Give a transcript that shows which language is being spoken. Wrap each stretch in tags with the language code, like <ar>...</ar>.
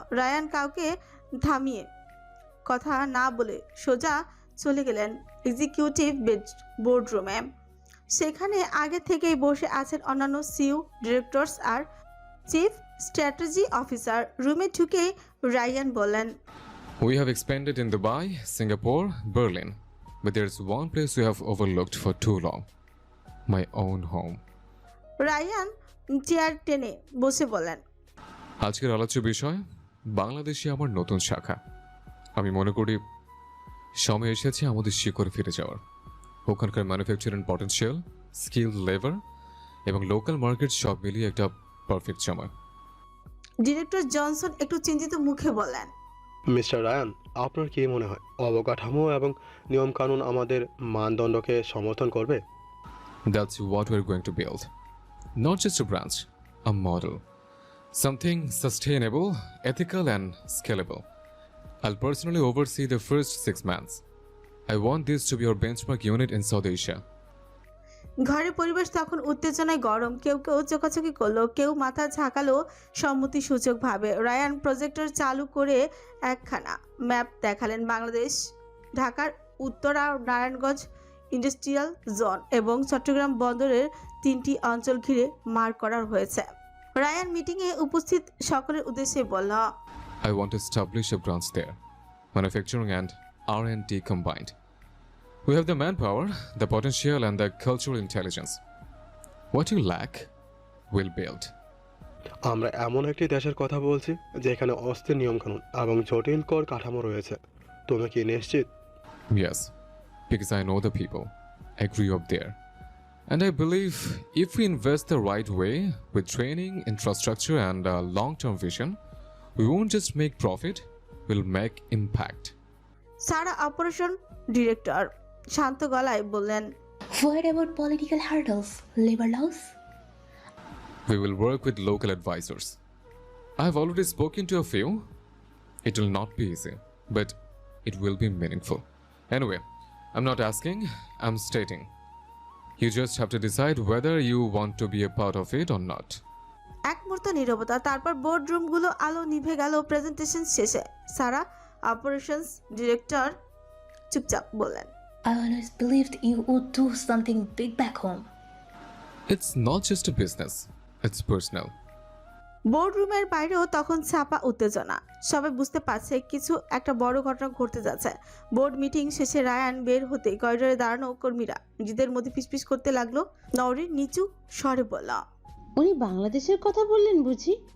<bn>Ryan কাউকে থামিয়ে কথা না বলে সোজা চলে গেলেন এক্সিকিউটিভ বোর্ডরুমে। সেখানে আগে থেকেই বসে আছেন অন্যান্য সিইও, ডিরেক্টরস আর চিফ স্ট্র্যাটেজি অফিসার। রুমে ঢুকে রায়ান বললেন,</bn> <en>We have expanded in Dubai, Singapore, Berlin, but there's one place we have overlooked for too long. My own home.</en> <bn>Ryan chair টেনে বসে বলেন, আজকের আলোচ্য বিষয় বাংলাদেশে আমার নতুন শাখা। আমি মনে করি সময় এসেছে আমাদের শিকড়ে ফিরে যাওয়ার। ওখানকার ম্যানুফ্যাকচারিং পটেনশিয়াল, স্কিল লেবার এবং লোকাল মার্কেট সব মিলিয়ে একটা পারফেক্ট সময়। ডিরেক্টর জনসন একটু চিন্তিত মুখে বলেন, মিস্টার রায়ান, আপনার কি মনে হয় অবকাঠামো এবং নিয়মকানুন আমাদের মানদণ্ডকে সমর্থন করবে?</bn> <en>That's what we're going to build. Not just a branch, a model. Something sustainable, ethical and scalable. I'll personally oversee the first 6 months. I want this to be our benchmark unit in South Asia.</en> <bn>ঘরের পরিবেশ তখন উত্তেজনায় গরম। কেউ কেউ চোখাচোখি করলো, কেউ মাথা ঝাঁকালো সম্মতি সূচক ভাবে। রায়ান প্রজেক্টর চালু করে একখানা ম্যাপ দেখালেন। বাংলাদেশ, ঢাকার উত্তরা, নারায়ণগঞ্জ ইন্ডাস্ট্রিয়াল জোন এবং চট্টগ্রাম বন্দরের 3টি অঞ্চল ঘিরে মার্ক করা হয়েছে। রায়ান মিটিংয়ে উপস্থিত সকলের উদ্দেশ্যে বলল,</bn> <en>I want to establish a branch there. Manufacturing and R&D combined. We have the manpower, the potential and the cultural intelligence. What you lack, we'll build.</en> <bn>আমরা এমন একটি দেশের কথা বলছি যেখানে অস্থির নিয়মকানুন এবং জটিল কর কাঠামো রয়েছে। তুমি কি নিশ্চিত?</bn> <en>Yes, because I know the people. I grew up there. And I believe if we invest the right way with training, infrastructure and a long-term vision, we won't just make profit, we'll make impact.</en> <bn>Sara operation director শান্ত গলায় বললেন,</bn> <en>What about political hurdles, labor laws? We will work with local advisors. I have already spoken to a few. It will not be easy, but it will be meaningful. Anyway, I'm not asking, I'm stating. You just have to decide whether you want to be a part of it or not.</en> <bn>এক মুহূর্ত নীরবতা, তারপর board রুমগুলো আলো নিভে গেল। Presentation শেষে সারা operations director চুপচাপ বললেন,</bn> <en>I always believed you would do something big back home. It's not just a business, it's personal.</en> <bn>Board রুমের বাইরেও তখন চাপা উত্তেজনা। সবাই বুঝতে পারছে কিছু একটা বড় ঘটনা ঘটতে যাচ্ছে। বোর্ড মিটিং শেষে রায়ান বের হতে করিডোরে দাঁড়ানো কর্মীরা নিজেদের মধ্যে ফিসফিস করতে লাগলো। নওরিন নিচু স্বরে বলল, উনি বাংলাদেশের কথা বললেন বুঝি?</bn>